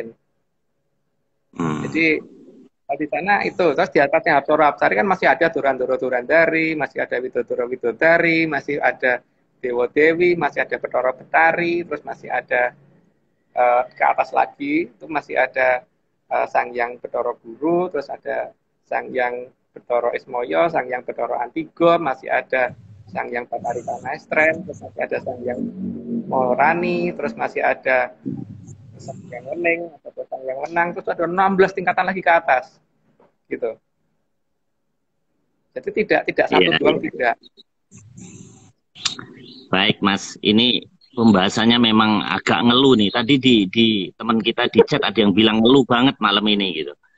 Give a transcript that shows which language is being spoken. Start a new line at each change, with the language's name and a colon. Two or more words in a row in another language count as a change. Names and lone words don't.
Indonesian: Jadi di sana itu, terus di atasnya Hapsara-Hapsari kan masih ada Durandara-Durandari, masih ada Widodara-Widodari, masih ada Dewa-Dewi, masih ada Bathara-Bathari, terus masih ada ke atas lagi itu masih ada Sang Hyang Bathara Guru, terus ada Sang Hyang Bathara Ismaya, Sang Hyang Bathara Antigone, masih ada Sang Hyang Bathari Panaestren, terus masih ada Sang Hyang Maharani, terus masih ada Sang Hyang Wening, atau Sang Hyang Wenang, terus ada 16 tingkatan lagi ke atas, gitu. Jadi tidak satu doang, tidak. Baik Mas, ini pembahasannya memang agak ngeluh nih. Tadi di teman kita di chat ada yang bilang ngeluh banget malam ini gitu.